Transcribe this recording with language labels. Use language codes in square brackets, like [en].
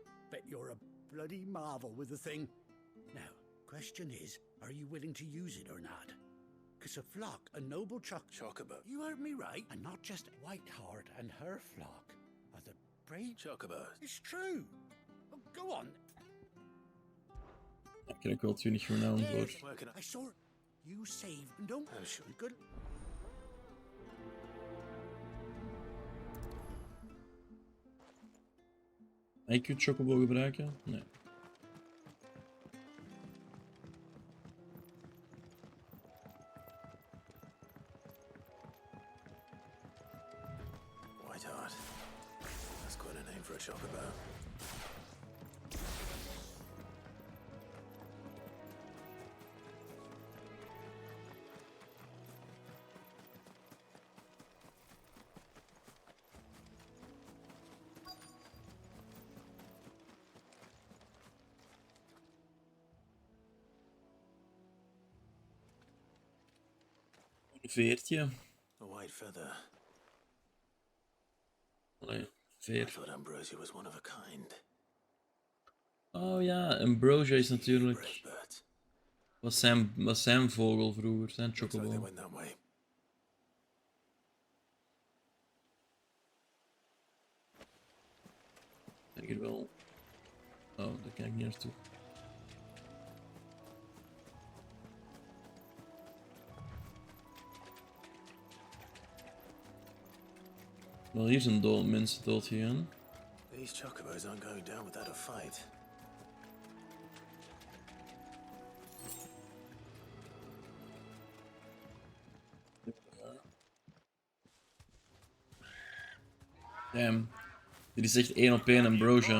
[en] Bet you're a bloody marvel with the thing. Now, question is, are you willing to use it or not? 'Cause a flock, a noble Chocobo. You heard me right. And not just Whiteheart and her flock, are the brave Chocobos. It's true. Oh, go on. [nl] Daar krijg ik wel 20 renown voor. [en] I saw it. You saved and don't. Good. [nl] Ik kunt Chocobo gebruiken? Nee. [en] Whiteheart. That's quite a name for a Chocobo. [nl] Een veertje. [en] A white feather. [nl] Allee, [en] I [nl] veer. [en] thought Ambrosia was one of a kind. [nl] Oh ja, Ambrosia is natuurlijk... Was zijn vogel vroeger, zijn Chocobo. [en] They went that way. [nl] Kijk hier wel. Oh, daar kan ik niet naartoe. Wel, hier zijn mensen dood gegaan. [en] These Chocobos aren't going down without a fight. [nl] Damn. Dit is echt 1 op 1 Ambrosia.